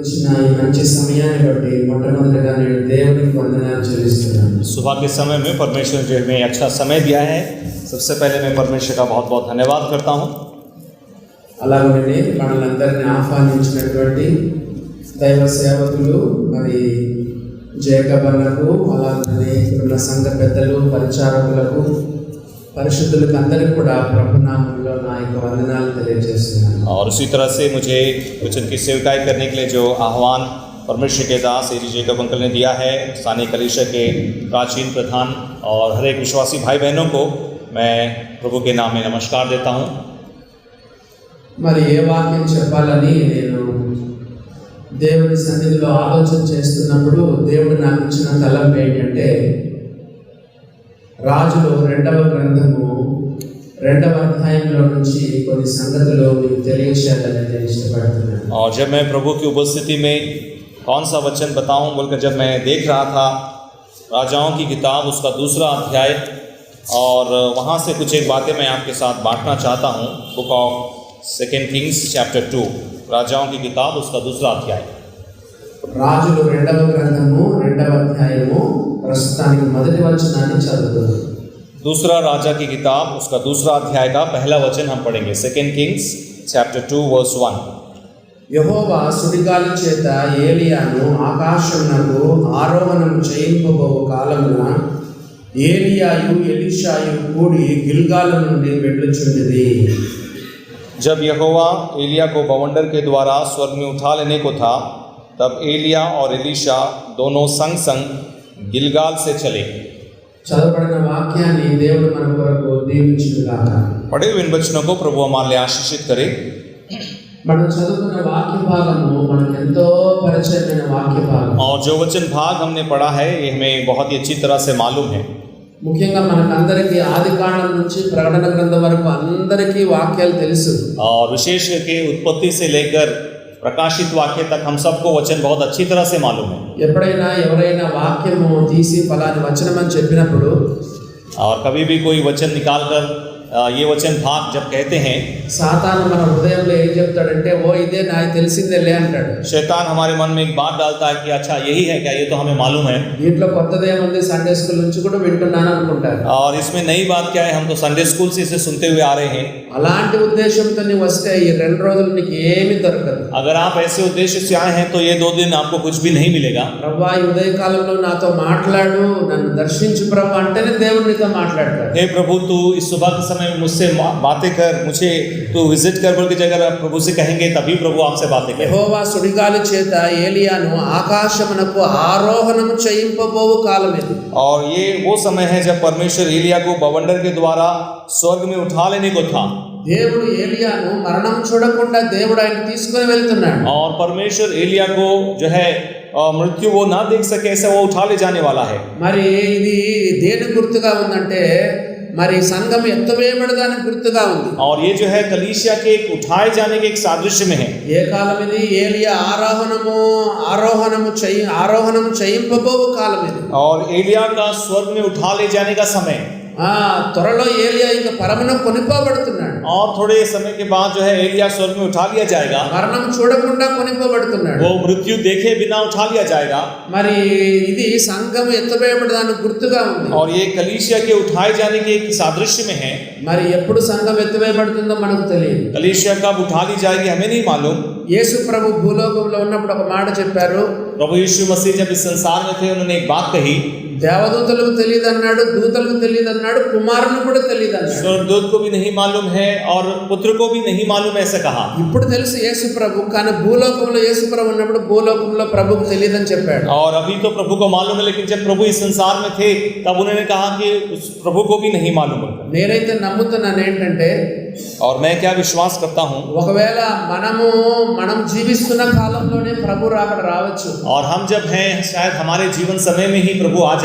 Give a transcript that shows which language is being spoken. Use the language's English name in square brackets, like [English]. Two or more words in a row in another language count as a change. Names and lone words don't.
[Telugu] ఈ మంచి సమయాన్ని బట్టి మొట్టమొదటిగా నేను దేవునికి వందనాలు చెల్లిస్తున్నాను. [Hindi] सुबह के समय में परमेश्वर जो हमें अच्छा समय दिया है, सबसे पहले मैं परमेश्वर का बहुत बहुत धन्यवाद करता हूँ. [Telugu] అలాగనే మనలందరినీ ఆహ్వానించినటువంటి దైవ సేవకులు మరి జేకబ్ అన్నకు, అలాగనే ఇక్కడున్న సంఘ పెద్దలు, పరిచారకులకు, పరిశుద్ధులకు అందరికీ కూడా ప్రభునామంలో నా యొక్క వందనాలు తెలియజేస్తున్నాను. [Hindi] और उसी तरह से मुझे वचन की सेवकाई करने के लिए जो आह्वान परमेश्वर के दास एजी जेकब अंकल ने दिया है, स्थानीय कलीसिया के प्राचीन प्रधान और हर एक विश्वासी भाई बहनों को मैं प्रभु के नाम में नमस्कार देता हूँ. [Telugu] మరి ఏ వాక్యం చెప్పాలని నేను దేవుని సన్నిధిలో ఆలోచన చేస్తున్నప్పుడు దేవుడు నాకు ఇచ్చిన తలంపు ఏంటంటే, రాజులు 2వ గ్రంథము 2వ అధ్యాయంలో నుంచి కొన్ని సంగతులు మీకు తెలియజేయాలని నేను ఇష్టపడుతున్నాను. [Hindi] और जब मैं प्रभु की उपस्थिति में कौन सा वचन बताऊं बोलकर जब मैं देख रहा था राजाओं की किताब उसका 2रा अध्याय, और वहाँ से कुछ एक बातें मैं आपके साथ बांटना चाहता हूँ. [English] Book of 2 Kings chapter 2, [Hindi] राजाओं की किताब उसका 2रा अध्याय. [Telugu] రాజులు 2వ గ్రంథము 2వ అధ్యాయము ప్రస్తుతానికి మొదటి వచనాన్ని చదువుతున్నాను. [Hindi] 2रा राजा की किताब उसका 2रा अध्याय का पहला वचन हम पढ़ेंगे. [English] 2 Kings chapter 2 verse 1. [Telugu] యెహోవా సుడిగాలి చేత ఏలియాను ఆకాశమునకు ఆరోహణం చేయింపబోవు కాలమున ఏలియాయు ఎలీషాయు కూడి గిల్గాలు నుండి వెళ్ళుచుండిరి. [Hindi] जब यहोवा एलिया को बवंडर के द्वारा स्वर्ग में उठा लेने को था, तब एलिया और एलीशा दोनों संग संग गिलगाल से चले. [Telugu] చదవబడిన వాక్యాన్ని దేవుడు మన కొరకు దీవించుగాక. [Hindi] पढ़े हुए इन वचनों को प्रभु हमारे लिए आशीषित करे. [Telugu] మనం చదువుకున్న వాక్య భాగము మనకు ఎంతో పరిచయమైన వాక్య భాగం. [Hindi] और जो वचन भाग हमने पढ़ा है ये हमें बहुत ही अच्छी तरह से मालूम है. [Telugu] ముఖ్యంగా మనకందరికీ ఆదికాండం నుంచి ప్రకటన గ్రంథం వరకు అందరికీ వాక్యాలు తెలుసు. [Hindi] और विशेष करके उत्पत्ति से लेकर प्रकाशित वाक्य तक हम सबको वचन बहुत अच्छी तरह से मालूम है. [Telugu] ఎప్పుడైనా ఎవరైనా వాక్యము తీసి ఫలాని వచనం అని చెప్పినప్పుడు, [Hindi] और कभी भी कोई वचन निकाल कर ये वचन भाग जब कहते हैं, [Telugu] సాతాను మన హృదయంలో ఏం చెప్తాడంటే, ఓ ఇదే నాకు తెలిసిందేలే అంటాడు. [Hindi] शैतान हमारे मन में एक बात डालता है कि अच्छा यही है क्या, ये तो हमें मालूम है. [Telugu] దీంట్లో కొత్తదేముంది, [English] Sunday school [Telugu] నుంచి కూడా వింటున్నాను అనుకుంటారు. [Hindi] और इसमें नई बात क्या है, हम तो [English] Sunday school [Hindi] से इसे सुनते हुए आ रहे हैं. [Telugu] అలాంటి ఉద్దేశంతో నీవు వస్తే ఈ 2 రోజులు నీకు ఏమీ దొరకదు. [Hindi] अगर आप ऐसे उद्देश्य से आए हैं तो ये 2 दिन आपको कुछ भी नहीं मिलेगा. [Telugu] ప్రభువా ఈ ఉదయకాలంలో నాతో మాట్లాడు, నన్ను దర్శించు ప్రభు అంటేనే దేవుడు నీతో మాట్లాడతాడు. [Hindi] हे प्रभु तू इस सुबह के समय में मुझसे बातें कर, मुझे तू विजिट कर बोल के जगह आप प्रभु से कहेंगे तभी प्रभु आपसे बातें करें. [Telugu] యెహోవా సుడిగాలి చేత ఏలియాను ఆకాశమునకు ఆరోహణము చేయింపబోవు కాలం ఇది. [Hindi] और ये वो समय है जब परमेश्वर एलिया को बवंडर के द्वारा स्वर्ग में उठा लेने को था. [Telugu] దేవుడు ఏలియాను మరణం చూడకుండా దేవుడు ఆయన తీసుకొని వెళ్తున్నాడు. [Hindi] और परमेश्वर एलिया को जो है मृत्यु वो ना देख सके ऐसा वो उठा ले जाने वाला है. [Telugu] మరి ఇది దేని గుర్తుగా ఉందంటే, మరి సంఘం ఎత్తవేయబడదానికి గుర్తుగా ఉంది. [Hindi] और ये जो है कलीसिया के एक उठाए जाने के एक सादृश्य में है. [Telugu] ఏ కాలం ఇది? ఏలియా ఆరోహణము చేయింపబోవు కాలం ఇది. [Hindi] और एलिया का स्वर्ग में उठा ले जाने का समय. [Telugu] త్వరలో ఏలియా ఇంకా పరమను కొనిపోబడుతున్నాడు. [Hindi] और थोड़े समय के बाद जो है एलिया स्वर्ग में उठा लिया जाएगा. [Telugu] మరణం చూడకుండా కొనిపోబడుతున్నాడు. [Hindi] वो मृत्यु देखे बिना उठा लिया जाएगा. [Telugu] మరి ఇది సంఘం ఎత్తవేయబడదానికి గుర్తుగా ఉంది. [Hindi] और ये कलीसिया के उठाए जाने के एक सादृश्य में है. [Telugu] మరి ఎప్పుడు సంఘం ఎత్తవేయబడుతుందో మనకు తెలియదు. [Hindi] कलीसिया कब उठा ली जाएगी हमें नहीं मालूम. [Telugu] యేసు ప్రభు భూలోకంలో ఉన్నప్పుడు ఒక మాట చెప్పారు. [Hindi] प्रभु यीशु मसीह जब इस संसार में थे उन्होंने एक बात कही. [Telugu] దేవదూతలకు తెలియదు అన్నాడు, దూతలకు తెలియదు అన్నాడు, కుమారుని కూడా తెలియదు అన్నాడు. [Hindi] स्वर्गदूत को भी नहीं मालूम है और पुत्र को भी नहीं मालूम ऐसे कहा. [Telugu] ఇప్పుడు తెలుసు యేసు ప్రభు, కానీ భూలోకంలో యేసు ప్రభు ఉన్నప్పుడు భూలోకంలో ప్రభుకు తెలియదని చెప్పాడు. [Hindi] और अभी तो प्रभु को मालूम है, लेकिन जब प्रभु इस संसार में थे तब उन्होंने कहा कि उस प्रभु को भी नहीं मालूम. [Telugu] నేనైతే నమ్ముతున్నాను ఏంటంటే, [Hindi] और मैं क्या विश्वास करता हूँ, [Telugu] ఒకవేళ మనం జీవిస్తున్న కాలంలోనే ప్రభు రాకడ రావచ్చు. [Hindi] और हम जब हैं शायद हमारे जीवन समय में ही प्रभु आ जाए.